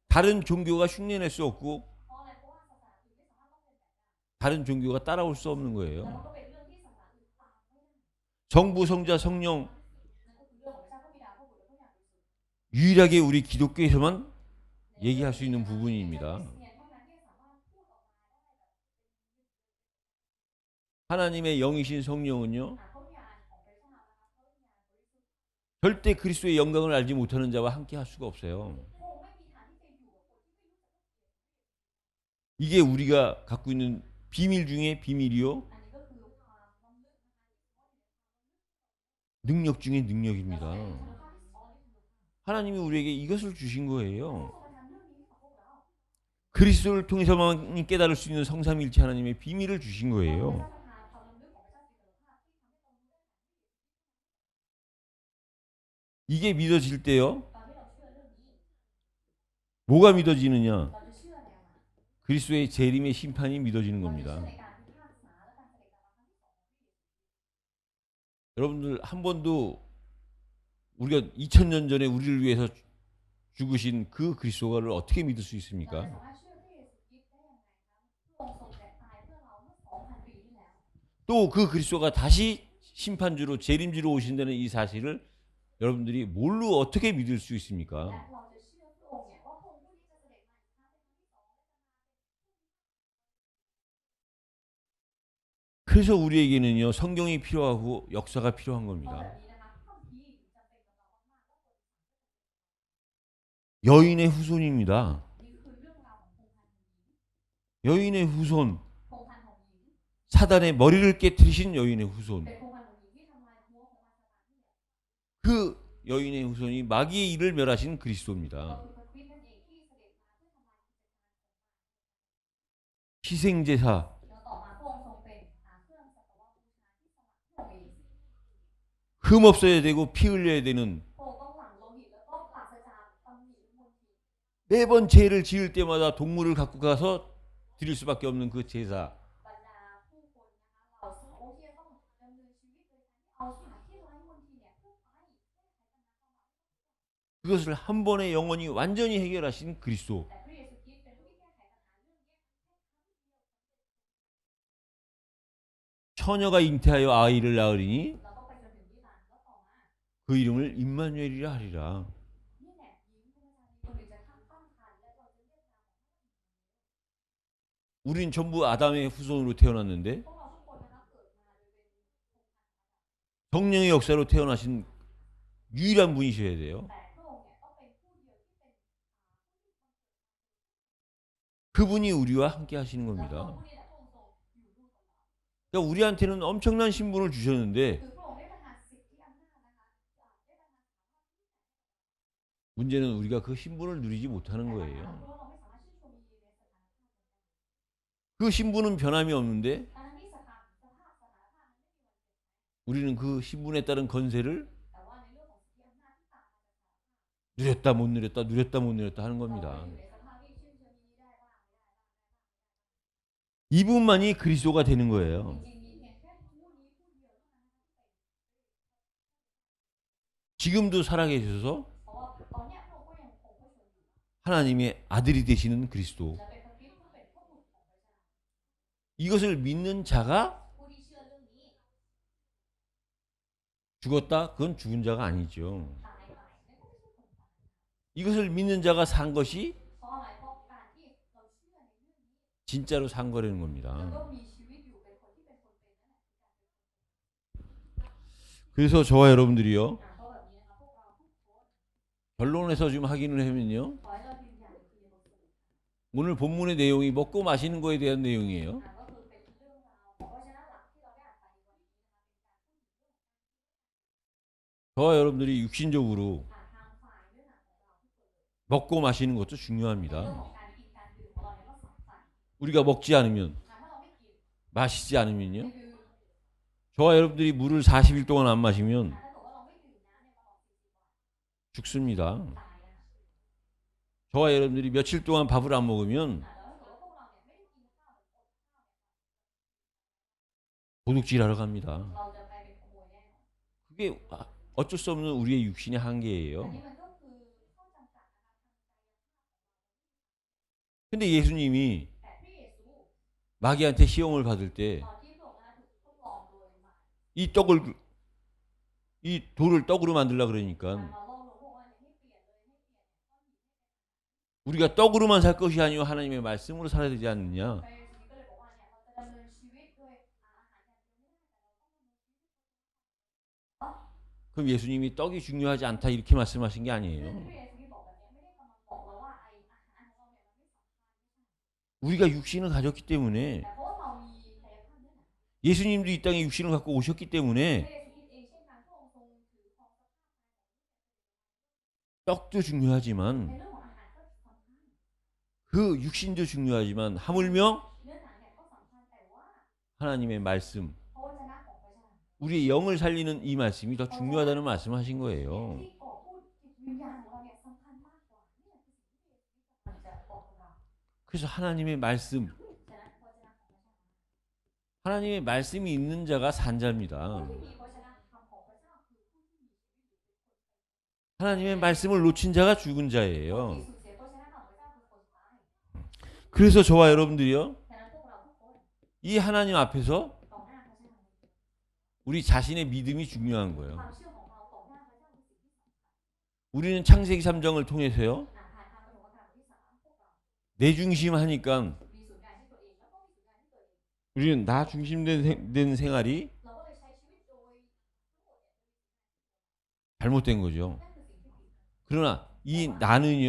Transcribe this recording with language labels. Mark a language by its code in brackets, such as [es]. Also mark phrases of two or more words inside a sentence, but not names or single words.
[ko] 다른 종교가 흉내낼 수 없고 [th] เพราะอะไรเพราะว่าศาสนาอื่นไม่สามารถลอกเลียนแบบได้ [ko] 다른 종교가 따라올 수 없는 [th] แล้วมัน [ko] 거예요. [th] ก็เป็นเรื่องที่ศาสนาอื่นตามไม่ได้ [ko] 성부, 성자, 성령 [th] นั่นก็คือเรื่องของพระเจ้าพระบิดาพระบุตรและพระวิญญาณบริสุทธิ์ [ko] 유일하게 우리 기독교에서만 얘기할 수 있는 부분입니다. [th] เนี่ยเท่านั้นที่สามารถพูดออกมาได้แบบ [ko] 하나님의 영이신 성령은요. [th] พระวิญญาณของพระเจ้านะคะพระวิญญาณบริสุทธิ์ [ko] 절대 그리스도의 영광을 알지 못하는 자와 함께 할 수가 없어요. [th] พระองค์ไม่มีทางที่จะอยู่กับคนที่ไม่รู้จักพระเกียรติ [ko] 이게 우리가 갖고 있는 비밀 중에 비밀이요. [th] อันนี้ก็คือความล้ำลึกนะคะ [ko] 능력 중에 [th] แล้วก็ [ko] 능력입니다. [th] เป็นคุณภาพที่ซ้อนในคุณภาพ [ko] 하나님이 우리에게 이것을 주신 [th] พระ [ko] 거예요. [th] องค์ประทานเรื่องนี้ให้กับพวกเรา [ko] 그리스도를 통해서만 깨달을 수 있는 성삼일체 하나님의 비밀을 주신 [th] พระองค์ [ko] 거예요. [th] ประทานความล้ำลึกของพระเจ้าสิทธิภาพที่ทำให้เรารู้ได้ [ko] 이게 믿어질 때요. [th] ตอนที่เราเชื่อเรื่องนี้ [ko] 뭐가 믿어지느냐? [th] เราจะเชื่อในอะไร [ko] 그리스도의 재림의 심판이 믿어지는 [th] เราจะเชื่อ [ko] 겁니다. [th] ในการพิพากษาและการเสด็จกลับมาครั้งที่สอง [ko] 여러분들 한 번도 우리가 2000년 전에 우리를 위해서 죽으신 그 그리스도를 어떻게 믿을 수 [th] เรา [ko] 있습니까? [th] จะสามารถเชื่อพระเยซูคริสต์ได้ยังไงครับพระองค์ทรงแตกตายเพื่อเราเมื่อ 2,000 ปีที่แล้ว [ko] 또 그 그리스도가 다시 심판주로 재림주로 오신다는 이 사실을 여러분들이 뭘로 어떻게 믿을 수 [th] และ [ko] 있습니까? [th] เราจะเชื่อพระองค์เนี่ยว่าพระองค์ผู้นี้จะเสด็จมาอีกครั้งเป็นครั้งที่สองและจะมาเป็น [ko] 그래서 우리에게는요 성경이 필요하고 역사가 필요한 [th] เพราะ [ko] 겁니다. [th] แบบนี้นะคะพระคัมภีร์จำเป็นกับเรามากๆและคน [ko] 여인의 후손입니다. [th] นี่คือเรื่องราวของพงศ์พันธ์ของหญิง [ko] 여인의 후손, [th] พงศ์พันธ์ของหญิง [ko] 사단의 머리를 깨뜨리신 여인의 후손. [th] เป็นพงศ์พันธ์ของหญิงที่ทำลายหัวของมารซาตานนี่แหละ [ko] 그 여인의 후손이 마귀의 일을 멸하신 [th] ก็ [ko] 그리스도입니다. [th] คือพระคริสต์นั่นเองที่เสด็จมาเพื่อทำลายกิจการของมาร [ko] 희생제사, [th] แล้วต่อมาพระองค์ทรงเป็นเครื่องสัตวบูชาที่สมัครพระองค์เอง [ko] 흠 없어야 되고 피 흘려야 되는 [th] พระองค์ต้องหลั่งโลหิตแล้วก็ปราศจากตำหนิหรือมลทิน [ko] 매번 죄를 지을 때마다 동물을 갖고 가서 드릴 수밖에 없는 그 제사. [th] บรรดาผู้คนนะคะเหล่าสาวกที่จะต้องดำเนินชีวิตโดยการที่เอาสัตว์ที่ไร้มลทินเนี่ยเพื่อไปแก้ไขปัญหาความบาป [ko] 그것을 한 번에 영원히 완전히 해결하신 그리스도. [th] แต่พระเยซูคริสต์เป็นผู้ที่แก้ไขปัญหาเรื่องนี้แค่ครั้งเดียว [ko] 처녀가 잉태하여 아이를 낳으리니 [th] เราต้องไปจนถึงนิรันดร์แล้วต่อมา [ko] 그 이름을 임마누엘이라 하리라. [th] นี่แหละหญิงพรหมจารีคนหนึ่งจะตั้งครรภ์และเราจะเรียกนามของ [ko] 우린 전부 아담의 후손으로 태어났는데 [th] พวกเราทุกคนนะคะเกิดมาโดยเป็นพงศ์พันธ์ [ko] 성령의 역사로 태어나신 유일한 분이셔야 돼요. [th] แต่พระองค์เนี่ยต้องเป็นผู้เดียวที่เป็น [ko] 그분이 우리와 함께 하시는 [th] แล้ว [ko] 겁니다. [th] ผู้นี้แหละพระองค์ทรงอยู่ร่วมกับเรา [ko] 그러니까 우리한테는 엄청난 신분을 주셨는데 [th] คือพระองค์ได้ประทานสิทธิอำนาจนะคะได้ประทาน [ko] 문제는 우리가 그 신분을 누리지 못하는 [th] แต่ปัญหา [ko] 거예요. [th] คือว่าเราไม่สามารถชื่นชมยินดีในสถานภาพนั้นได้ [ko] 그 신분은 변함이 없는데 [th] ทั้งที่สถานภาพนั้นไม่มีวันเปลี่ยนแปลง [ko] 우리는 그 신분에 따른 건세를 [th] แต่ว่าในเรื่องของสิทธิอำนาจที่ต่างมาจากสารภาพ [ko] 누렸다 못 누렸다 누렸다 못 누렸다 하는 [th] เรา [ko] 겁니다. [th] อยู่ในสภาพที่ชื่นชมยินดีได้บ้างไม่ได้บ้าง [ko] 이분만이 그리스도가 되는 거예요. [th] จริงๆมีเพียงแค่ผู้นี้ผู้เดียวเท่านั้นนะคะที่เป็น [ko] 지금도 살아계셔서 [th] เพราะว่าตอนเนี้ยพระองค์ก็ยังคงพระชนอยู่ [ko] 하나님의 아들이 되시는 그리스도. [th] และเป็นพระคริสต์ผู้เป็นพระบุตรของพระเจ้า [ko] 이것을 믿는 자가 [th] ผู้ที่เชื่อเรื่องนี้ [ko] 죽었다? 그건 죽은 자가 아니죠. [th] ตายไปนั่นก็ไม่ใช่คนตาย [ko] 이것을 믿는 자가 산 것이 [th] เพราะอะไรเพราะการที่เราเชื่อในเรื่องนี้ [ko] 진짜로 산 거라는 [th] แล้ว [ko] 겁니다. [th] ก็มีชีวิตอยู่เป็นคนที่เป็นคนเป็นนั่นแหละคือการเป็น [ko] 그래서 저와 여러분들이요 [th] เพราะแบบนี้นะคะพวกเราทุกคน [ko] 결론에서 좀 확인을 하면요 [th] ขอให้เรา [ko] 오늘 본문의 내용이 먹고 마시는 거에 대한 내용이에요. [th] ก็คือเป็นเรื่องราวเพราะฉะนั้นหลักที่เราได้อ่านไปในวันนี้นะคะ [ko] 저와 여러분들이 육신적으로 [th] ทางฝ่ายเนื้อหนังของเราที่เปิด [ko] 먹고 마시는 것도 [th] เรื่อง [ko] 중요합니다. [th] ของการกินการดื่มของเราเนี่ยก็สำคัญ [ko] 우리가 먹지 않으면 [th] ถ้าเราไม่กิน [ko] 마시지 않으면요. [th] ไม่ดื่ม [ko] 저와 여러분들이 물을 40일 동안 안 마시면 [th] ถ้าเกิดว่าเราไม่ดื่มน้ำในตลอด40 วัน [ko] 죽습니다. [th] ตายนะคะ [ko] 저와 여러분들이 며칠 동안 밥을 안 먹으면 [th] แล้วถ้าเกิดว่าพวกเราเนี่ยไม่ได้กินข้าวหรืออดข้าวเนี่ย [ko] 도둑질하러 갑니다. [th] เราจะกลายเป็นขโมยแน่นอน [ko] 그게 어쩔 수 없는 우리의 육신의 [th] อัน [ko] 한계예요. [th] นี้มันก็คือข้อจำกัดนะคะทางกายภาพ [ko] 근데 예수님이 [th] แต่พระเยซู [ko] 마귀한테 시험을 받을 때 [th] ตอนที่พระองค์นั้นถูกทดลองโดยมาร [ko] 이 떡을 이 돌을 떡으로 만들려 [th] มา [ko] 그러니까 [th] ล่อลวงพวกว่าเนี่ยให้เปลี่ยนเลยให้เปลี่ยนเนี่ยก้อนหิน [ko] 우리가 떡으로만 살 것이 아니요 하나님의 말씀으로 살아야 되지 않느냐. [th] พระเยซูก็เลยบอกว่าเนี่ยเราจะดำเนินชีวิตด้วยอาหารอย่างเดียวไม่ได้แต่เราต้องดำเนินชีวิต [ko] 그럼 예수님이 떡이 중요하지 않다 이렇게 말씀하신 게 [th] ซึ่ง [ko] 아니에요. [th] พระเยซูที่บอกแบบนี้ไม่ได้กำลังบอกเราว่าไออาหารของเราเนี่ยมันไม่สำคัญ [ko] 우리가 육신을 가졌기 때문에 [th] แต่เพราะว่าเรามีกายภาพเนื้อหนัง [ko] 예수님도 이 땅에 육신을 갖고 오셨기 [th] พระ [ko] 때문에 [th] เยซูคริสต์เองเช่นกันพระองค์ทรงถือครองสภาพ [ko] 떡도 [th] ใน [ko] 중요하지만 [th] เรื่องของอาหารก็สำคัญ [ko] 그 육신도 중요하지만 하물며 [th] เนื้อหนังเนี่ยก็สำคัญแต่ว่า [ko] 하나님의 말씀 [th] พระวจนะของพระเจ้า [ko] 우리의 영을 살리는 이 말씀이 더 중요하다는 말씀하신 거예요. [th] ที่ก่อพูดจิตวิญญาณของเราเนี่ยสำคัญมากกว่านี่คือสิ่งที่พระเยซูกำลังจะบอกกับเรา [ko] 그래서 하나님의 말씀 [th] ฉะนั้นพระวจนะของพระเจ้า [ko] 하나님의 말씀이 있는 자가 산자입니다. [th] ผู้ที่มีพระวจนะคำของพระเจ้าคือผู้ที่มีชีวิตอยู่เป็นคน [ko] 하나님의 말씀을 놓친 자가 죽은 [th] คน [ko] 자예요. [th] ที่สูญเสียพระวจนะของพระเจ้าคือคนตาย [ko] 그래서 저와 여러분들이요 [th] ฉะนั้นพวกเราทุกคน [ko] 이 하나님 앞에서 [th] ต่อหน้าพระเจ้า [ko] 우리 자신의 믿음이 중요한 [th] ควา [ko] 거예요. [th] มเชื่อของเราต่อหน้าพระเจ้าคือสิ่งที่สำคัญ [ko] 우리는 창세기 3장을 통해서요 [th] ผ่านทางปฐมกาลบทที่ 3พวกเรา [ko] 내 중심 하니까 [th] มีศูนย์กลางที่ตัวเองแล้วก็มีศูนย์กลางที่ตัวเอง [ko] 우리는 나 중심된 생활이 [th] เราก็เลยใช้ชีวิตโดยทั้งหมดเนี่ย [ko] 잘못된 거죠. [th] นั่นคือสิ่งที่ผิด [ko] 그러나 이 나는요